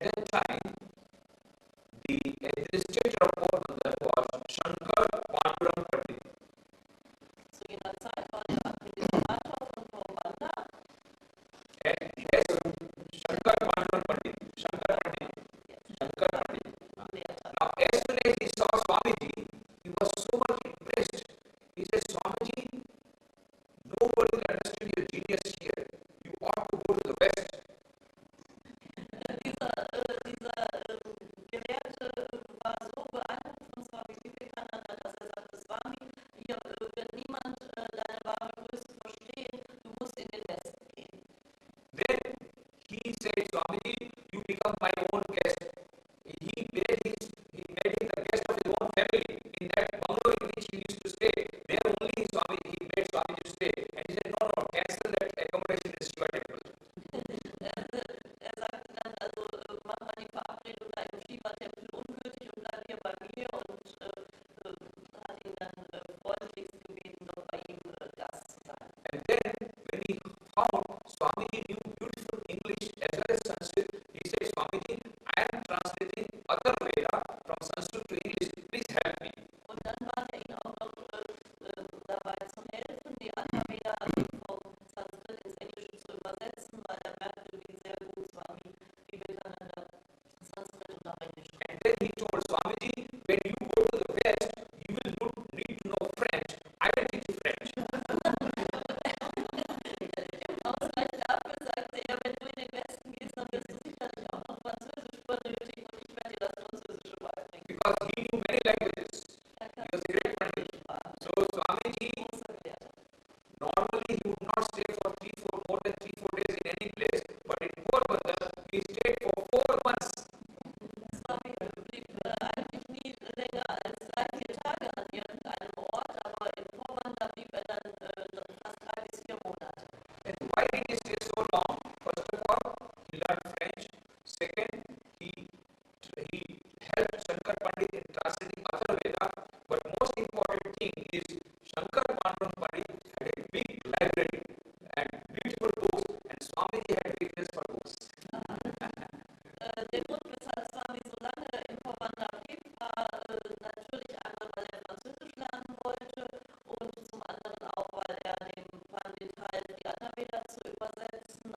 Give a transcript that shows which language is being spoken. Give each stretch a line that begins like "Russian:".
English: time, the administrator of Porbandar was Shankar Panduram Pandit.
German: Zu jener Zeit war der Administrator von Porbandar
English: Yes, Shankar Panduram Pandit. Shankar Pandit. Shankar Pandit. Now, as soon as he saw Swamiji, he was so much impressed. He said, Swamiji, nobody will understand your genius here. You ought to go to the West.
German: Dieser Gelehrte war so beeindruckt von Swami Vivekananda, dass er sagte, Swami, hier wird niemand deine wahre Größe verstehen, du musst in den Westen gehen.
English: Then he said, Swamiji, you become my own guest. He made him the guest of his own family. In that bungalow in which he used to stay, there only he made Swamiji to stay. And he said, no, cancel that accommodation in Shiva temple.
German: Er sagte dann, also mach mal die Verabredung da im Shiva-Tempel ungültig und bleib hier bei mir und hat ihn dann freundlichst gebeten, doch bei ihm Gast zu sein.
English: And then when he found Swamiji knew beautiful English as well as Sanskrit, he said, Swamiji, I am translating Atharvaveda from Sanskrit to English. Please help me.
German: Und dann bat er ihn auch noch dabei zu helfen, die Atharvaveda vom Sanskrit ins Englische zu übersetzen, weil er merkte, wie sehr gut Swami Vivekananda Sanskrit und auch Englisch
English: And then he told Swamiji, when you go to the West, you will need to know French. I will teach you French.
German: Im Ausgleich dafür sagte er, wenn du in den Westen gehst, dann wirst du sicherlich auch noch Französisch benötigen und ich werde dir das Französische beibringen.
English: Because he knew many languages.
German: Er
English: He was a great Pandit. So Swamiji,
German: großer Gelehrter.
English: normally he would not stay for more than 3-4 days in any place, but in Porbandar he stayed for 4 months.
German: Swami blieb eigentlich nie länger als 3-4 Tage an irgendeinem Ort, aber in Porbandar blieb er dann fast 3 bis 4 Monate.
English: And why did he stay so long? First of all, he learned French. Second, he helped Shankar Pandit in translating Atharvaveda. But most important thing is Shankar Panduram Pandit had a big library and beautiful books, and Swamiji had weakness for books.
German: Der Grund, weshalb Swami so lange in Porbandar blieb, war natürlich einmal, weil er Französisch lernen wollte und zum anderen auch, weil er dem Pandit half, die Atharvaveda zu übersetzen.